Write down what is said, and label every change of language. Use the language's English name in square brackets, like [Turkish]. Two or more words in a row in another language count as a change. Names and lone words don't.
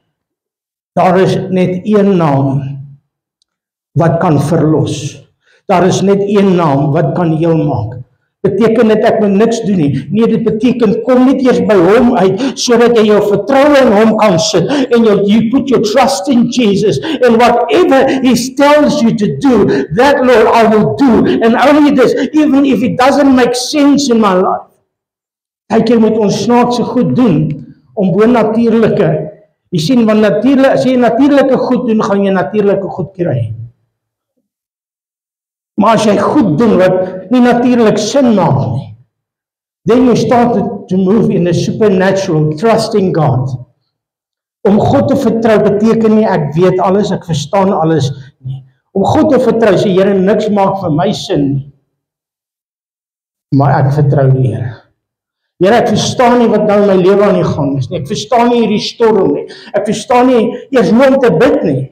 [Afrikaans] Daar is net een naam wat kan verlos. Daar is net een naam wat kan heel maak. Beteken dit ek moet niks doen nie. Nee, dit beteken kom net eers by hom uit, sodat jy jou vertroue in hom kan sit, en [English] you put your trust in Jesus, and whatever he tells you to do, that Lord I will do, and only this, even if it doesn't make sense in my life. [Afrikaans] Jy moet ons snaakse goed doen, om bonatuurlike, jy sien, want natuurlik, as jy natuurlike goed doen, gaan jy natuurlike goed kry. Maar as jy goed doen wat nie natuurlik sin maak nie, [English] then you start to move in the supernatural, trusting God. [Afrikaans] Om God te vertrou beteken nie ek weet alles, ek verstaan alles nie. Om God te vertrou sê Here, niks maak vir my sin nie. Maar ek vertrou die Here. Here, ek verstaan nie wat nou in my lewe aan die gang is nie. Ek verstaan nie hierdie storm nie. Ek verstaan nie eers hoe om te bid nie.